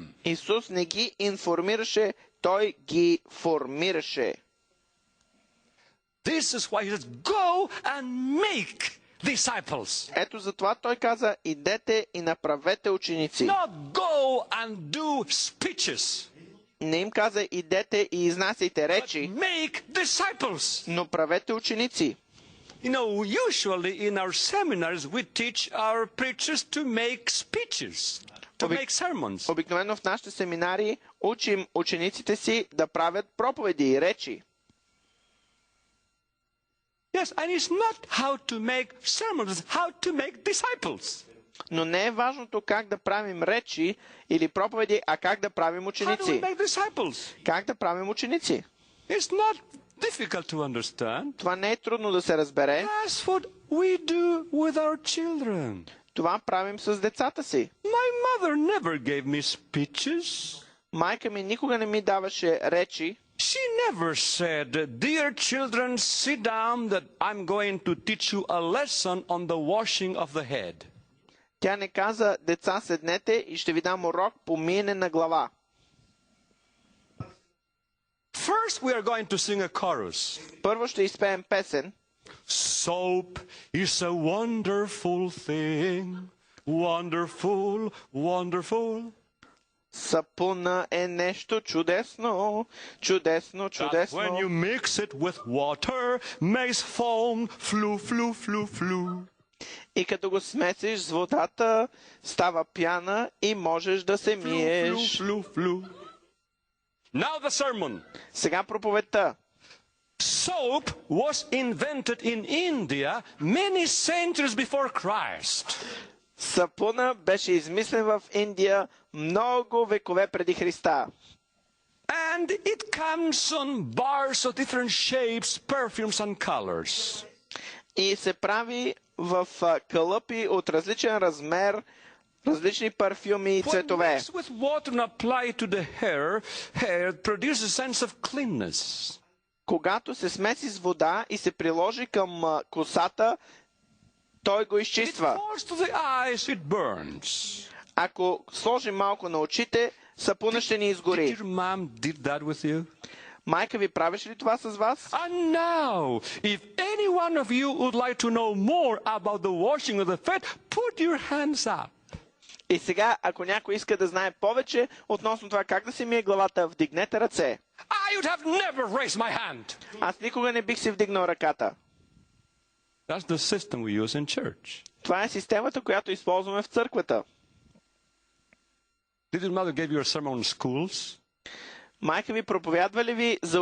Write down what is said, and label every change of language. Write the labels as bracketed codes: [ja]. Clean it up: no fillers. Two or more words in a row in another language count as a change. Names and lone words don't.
[bg] Исус не ги информираше, той ги формираше. [en] This is why he says, go and make disciples. [bg] Ето затова той каза, идете и направете ученици. [en] Not go and do speeches. [bg] Не им каза, идете и изнасяйте речи, [en] But make disciples. [bg] но правете ученици. [en] You know, usually in our seminaries we teach our preachers to make speeches, to make sermons. [bg] Обикновено в нашите семинари учим учениците си да правят проповеди и речи. [en] Yes, and it's not how to make sermons, it's how to make disciples. [bg] Но не е важното как да правим речи или проповеди, а как да правим [en] How do we [bg] ученици. [en] make disciples? [bg] Как да правим ученици? [en] It's not difficult to understand. [bg] Това не е трудно да се разбере. [en] That's what we do with our children. [bg] Това правим с децата си. [en] My mother never gave me speeches. [bg] Майка ми никога не ми даваше речи. [en] She never said, dear children, sit down that I'm going to teach you a lesson on the washing of the head. [bg] Тя не каза, деца, седнете и ще ви дам урок по миене на глава. [en] First we are going to sing a chorus. [bg] Първо ще изпеем песен. [en] Soap is a wonderful thing. Wonderful, wonderful. [bg] Сапуна е нещо чудесно, чудесно, [en] That [bg] чудесно. [en] when you mix it with water, makes foam, flu, flu, flu, flu. [bg] И като го смесиш с водата, става пяна и можеш да се миеш. [en] Flu, flu, flu. Now the sermon. [bg] Сега проповедта. [en] Soap was invented in India many centuries before Christ. [bg] Сапуна беше измислен в Индия много векове преди Христа. [en] And it comes on bars of different shapes, perfumes and colors. [bg] И се прави в кълъпи от различен размер, различни парфюми и [en] When [bg] цветове. [en] mixed with water and applied to the hair produces a sense of cleanness. [bg] Когато се смеси с вода и се приложи към косата, той го [en] It [bg] изчиства. [en] falls to the eyes, it burns. [bg] Ако сложим малко на очите, сапуна ще ни изгори. [en] Did your mom did that with you? [bg] Майка ви правеше ли това с вас? [en] And now, if any one of you would like to know more about the washing of the feet, put your hands up. [bg] И сега, ако някой иска да знае повече относно това как да се мие главата, вдигнете ръце. [en] I would have never raised my hand. [bg] Аз никога не бих си вдигнал ръката. [en] That's the system we use in church. [bg] Това е системата, която използваме в църквата. [en] Did your mother give you a sermon on schools? [bg] Майка ви проповядва ли ви за